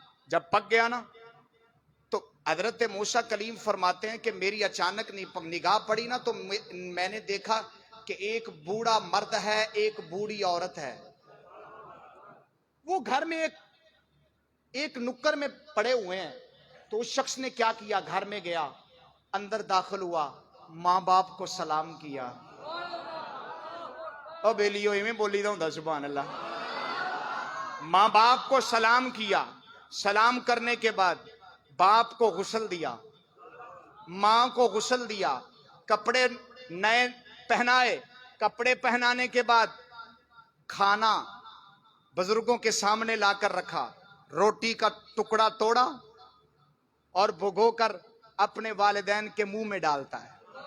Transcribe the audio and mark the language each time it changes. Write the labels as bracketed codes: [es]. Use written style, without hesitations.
[ur] جب پک گیا نا تو حضرت موسیٰ کلیم فرماتے ہیں کہ میری اچانک نگاہ پڑی نا تو میں نے دیکھا کہ ایک بوڑھا مرد ہے, ایک بوڑھی عورت ہے. وہ گھر میں ایک نکر میں پڑے ہوئے ہیں. تو اس شخص نے کیا کیا, گھر میں گیا, اندر داخل ہوا, ماں باپ کو سلام کیا. [pa] او بیلیو میں بولی دا سبحان اللہ. [ur] ماں باپ کو سلام کیا, سلام کرنے کے بعد باپ کو غسل دیا, ماں کو غسل دیا, کپڑے نئے پہنائے, کپڑے پہنانے کے بعد کھانا بزرگوں کے سامنے لا کر رکھا, روٹی کا ٹکڑا توڑا اور بھگو کر اپنے والدین کے منہ میں ڈالتا ہے.